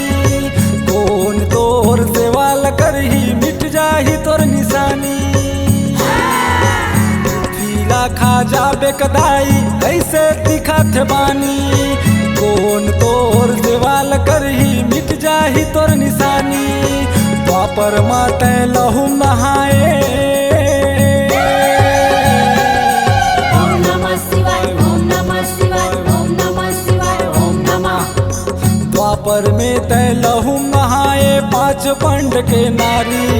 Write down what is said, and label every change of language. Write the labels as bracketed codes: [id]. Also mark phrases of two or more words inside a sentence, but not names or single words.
[hne] कौन तोर सेवाल करही मिट जाही तोर निशानी। पृथ्वीला खा जाबे कदाई ऐसे दिखत बानी। कौन तोर सेवाल करही मिट जाही तोर निशानी। द्वापर माते लहू नहाए, [sa] ओम नमः शिवाय, ओम नमः शिवाय, ओम नमः शिवाय, ओम नमः। [hne] द्वापर में तय लहू नहाए 5 पंड के नारी।